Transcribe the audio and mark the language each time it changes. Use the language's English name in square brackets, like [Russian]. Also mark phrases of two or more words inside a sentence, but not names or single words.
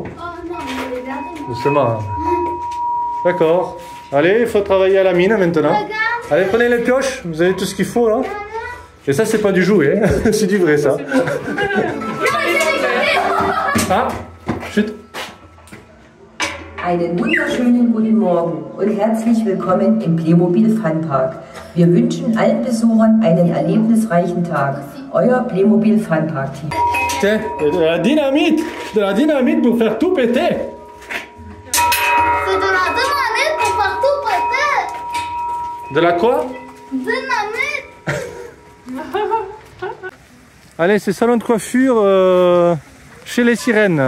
[French] Oh non, je vais garder. Doucement. D'accord. Allez, il faut travailler à la mine maintenant. Regarde. Allez, prenez les pioches, vous avez tout ce qu'il faut là. Et ça, c'est pas du jouet, hein. C'est du vrai ça. Ah, chut. [German] Einen wunderschönen guten Morgen und herzlich willkommen im Playmobil Funpark. Wir wünschen allen Besuchern einen erlebnisreichen Tag. Euer Playmobil Funpark Team. [French] Tiens, de la dynamite pour faire tout péter. C'est de la dynamite pour faire tout péter. De la quoi? Dynamite. Allez, c'est salon de coiffure chez les sirènes.